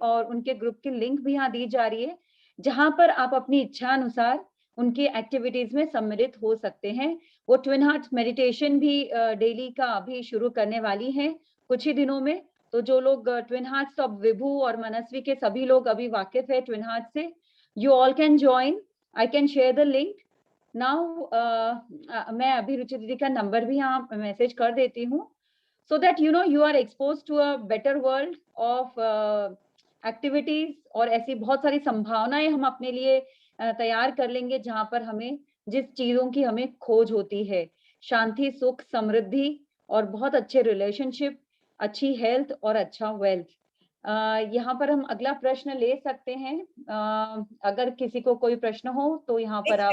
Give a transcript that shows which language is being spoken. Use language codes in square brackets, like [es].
[hi] और उनके ग्रुप की लिंक भी यहाँ दी जा रही है, जहां पर आप अपनी इच्छा अनुसार उनकी एक्टिविटीज में सम्मिलित हो सकते हैं। वो ट्विन हार्ट्स मेडिटेशन भी डेली का अभी शुरू करने वाली हैं कुछ ही दिनों में। तो जो लोग ट्विन हार्ट्स ऑफ विभू और मनस्वी के सभी लोग अभी वाकिफ है ट्विन हार्ट से, [en] You all can join. I can share the link now. [hi] मैं अभी रुचि दीदी का नंबर भी यहाँ मैसेज कर देती हूँ, [en] so that you know you are exposed to a better world of activities। [hi] और ऐसी बहुत सारी संभावनाएं हम अपने लिए तैयार कर लेंगे, जहां पर हमें जिस चीजों की हमें खोज होती है, शांति, सुख, समृद्धि और बहुत अच्छे रिलेशनशिप, अच्छी हेल्थ और अच्छा वेल्थ। यहाँ पर हम अगला प्रश्न ले सकते हैं। अगर किसी को कोई प्रश्न हो तो यहाँ पर आप।